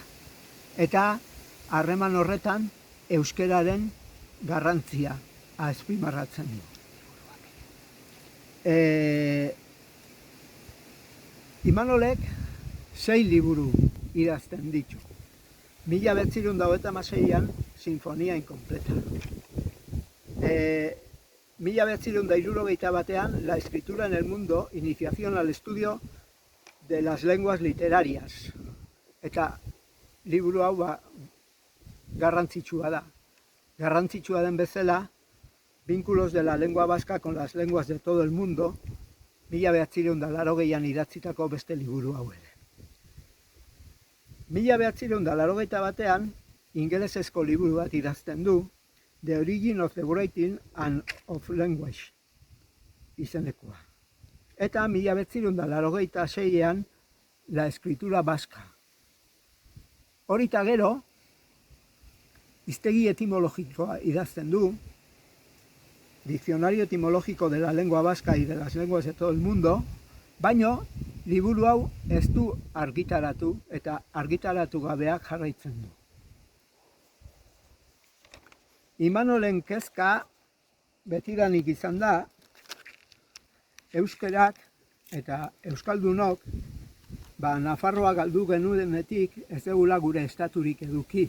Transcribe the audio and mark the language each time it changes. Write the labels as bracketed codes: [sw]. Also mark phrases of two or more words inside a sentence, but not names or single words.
[eu] Eta harreman horretan euskeraren garrantzia azpimarratzen du. Imanolek 6 liburu idazten ditu. 1926an Sinfonia Incompleta. 1961an La escritura en el mundo, iniciación al estudio de las lenguas literarias. Eta liburu hau garrantzitsua da. Garrantzitsua den bezala, Vínculos de la lengua vasca con las lenguas de todo el mundo, 1980an idatzitako beste liburu hau ere. 1981an ingelesezko liburu bat idazten du, The Origin of the Writing and of Language izenekoa. Eta 1986an La escritura vasca. Horita gero, hiztegi etimologikoa idazten du, Diccionario etimológico de la lengua vasca y de las lenguas de todo el mundo, baino liburu hau ez du argitaratu eta argitaratu gabeak jarraitzen du. Imanolen kezka betidanik izan da, euskerak eta euskaldunok, Nafarroa galdu genuenetik ez dugula gure estaturik eduki.